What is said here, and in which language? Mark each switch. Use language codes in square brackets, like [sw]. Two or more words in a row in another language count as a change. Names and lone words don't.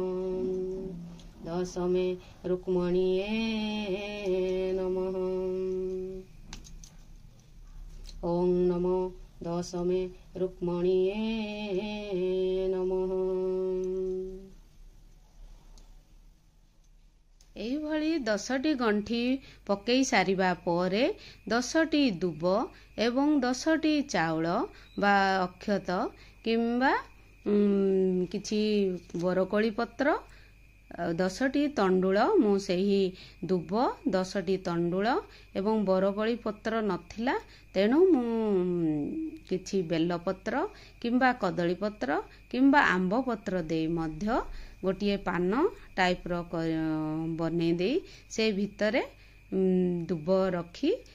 [sa] दशमे रुक्मणीये नमः। ओम नमः दशमे रुक्मणीये नमः। [or] ଏହିଭଳି 10ଟି ଗଣ୍ଠି ପକେଇ ସାରିବା ପରେ 10ଟି ଦୁବ ଏବଂ 10ଟି ଚାଉଳ ବା ଅକ୍ଷତ କିମ୍ବା କିଛି ବରକୋଳି ପତ୍ର 10ଟି ତଣ୍ଡୁଳ, ମୁଁ ସେହି ଦୁବ 10ଟି ତଣ୍ଡୁଳ ଏବଂ ବରକୋଳି ପତ୍ର ନଥିଲା, ତେଣୁ ମୁଁ କିଛି ବେଲପତ୍ର କିମ୍ବା କଦଳୀ ପତ୍ର କିମ୍ବା ଆମ୍ବ ପତ୍ର ଦେଇ ମଧ୍ୟ ଗୋଟିଏ ପାନ ଟାଇପ୍ର ବନେଇ ଦେଇ ସେ ଭିତରେ ଦୁବ ରଖି